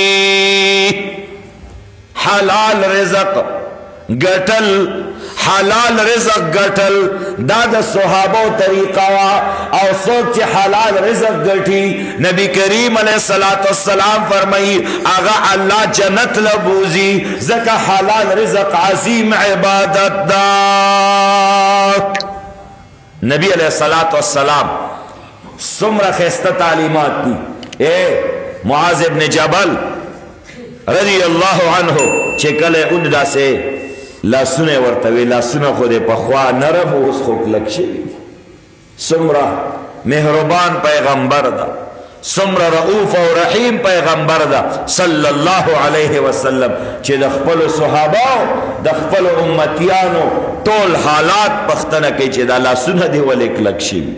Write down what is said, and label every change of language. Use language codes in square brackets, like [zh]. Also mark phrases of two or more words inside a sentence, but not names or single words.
[ps] حلال رزق ګټل، حلال رزق ګټل دا د صحابو طریقه وا، او څوک چې حلال رزق ګټي نبی کریم [ar] علیہ الصلوۃ والسلام [ps] فرمائی هغه الله جنت لبوزي، ځکه حلال رزق عظیم عبادت دا. نبی [ar] علیہ الصلوۃ والسلام [ps] څومره ښایسته تعلیمات دي. اے معاذ ابن جبل [ar] رضی اللہ عنہ [ps] چې کله اون داسې لاسونه ورته وی، لاسونه خو دې پخوا نرم اوس خو کلک شوي، څومره مهربان پیغمبر ده، څومره رؤوف او رحیم پیغمبر ده [ar] صلی الله علیه وسلم، [ps] چې د خپلو صحابه د خپلو امتیانو ټول حالات پختنه کوي چې دا لاسونه دې ولې کلک شوي.